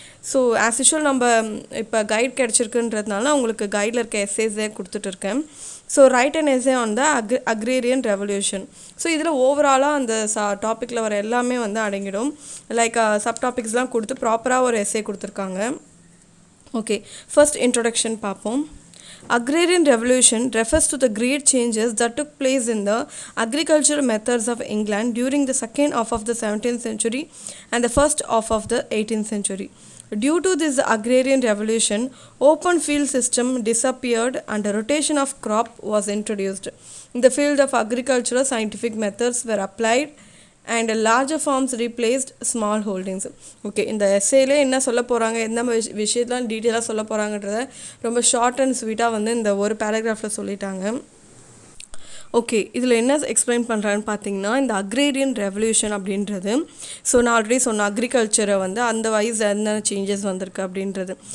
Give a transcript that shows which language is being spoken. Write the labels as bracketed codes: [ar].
[ta] So as usual நம்ம இப்போ guide கிடச்சிருக்குன்றதுனால உங்களுக்கு கைடில் இருக்க எஸ்ஸேஸே கொடுத்துட்ருக்கேன். [en] So write and essay on the agrarian revolution. [ta] So இதில் ஓவராலாக அந்த டாப்பிக்கில் வர எல்லாமே வந்து அடங்கிடும். லைக் சப் டாபிக்ஸ்லாம் கொடுத்து ப்ராப்பராக ஒரு எஸ்ஸே கொடுத்துருக்காங்க. ஓகே, ஃபர்ஸ்ட் இன்ட்ரொடக்ஷன் பார்ப்போம். [en] Agrarian Revolution refers to the great changes that took place in the agricultural methods of England during the second half of the 17th century and the first half of the 18th century. Due to this agrarian revolution, open field system disappeared and a rotation of crop was introduced. In the field of agricultural scientific methods were applied and larger farms replaced small holdings. [ta] Okay, இந்த எஸ்ஸேல என்ன சொல்ல போகிறாங்க, எந்த விஷயத்தெலாம் டீட்டெயிலாக சொல்ல போகிறாங்கன்றத ரொம்ப short and ஸ்வீட்டாக வந்து இந்த ஒரு பேராகிராஃபில் சொல்லிட்டாங்க. ஓகே, இதில் என்ன எக்ஸ்பிளைன் பண்ணுறான்னு பார்த்தீங்கன்னா இந்த அக்ரேரியன் ரெவல்யூஷன் அப்படின்றது ஸோ நான் ஆல்ரெடி சொன்ன அக்ரிகல்ச்சரை வந்து அந்த வைஸ் என்னென்ன சேஞ்சஸ் வந்திருக்கு அப்படின்றது.